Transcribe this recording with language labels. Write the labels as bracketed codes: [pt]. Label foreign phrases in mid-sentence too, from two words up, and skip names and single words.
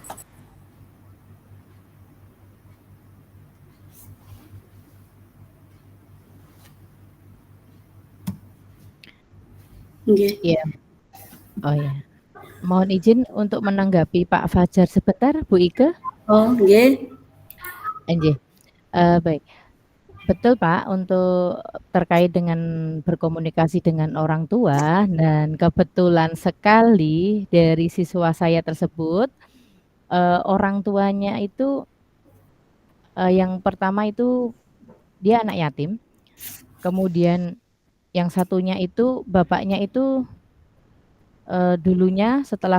[id] Iya. Oh ya. Mohon izin untuk menanggapi Pak Fajar sebentar, Bu Ike. Oh, nggih. Nggih. Baik. Betul Pak, untuk terkait dengan berkomunikasi dengan orang tua, dan kebetulan sekali dari siswa saya tersebut, orang tuanya itu, yang pertama itu dia anak yatim, kemudian yang satunya itu bapaknya itu, dulunya setelah